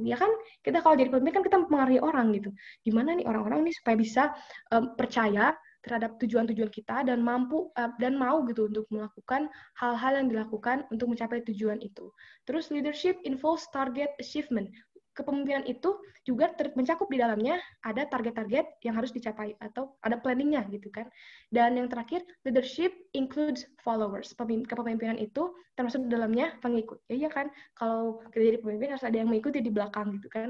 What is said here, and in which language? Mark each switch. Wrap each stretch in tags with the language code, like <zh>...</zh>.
<id>Ya kan, kita kalau jadi pemimpin kan kita mempengaruhi orang gitu. Gimana nih orang-orang ini supaya bisa percaya terhadap tujuan-tujuan kita dan mampu dan mau gitu untuk melakukan hal-hal yang dilakukan untuk mencapai tujuan itu.</id> <en>Terus leadership involves target achievement.</en> <id>Kepemimpinan itu juga mencakup di dalamnya ada target-target yang harus dicapai atau ada planningnya gitu kan. Dan yang terakhir,</id> <en>leadership includes followers.</en> <id>Kepemimpinan itu termasuk di dalamnya pengikut. Ya iya kan, kalau kita jadi pemimpin harus ada yang mengikuti di belakang gitu kan.</id>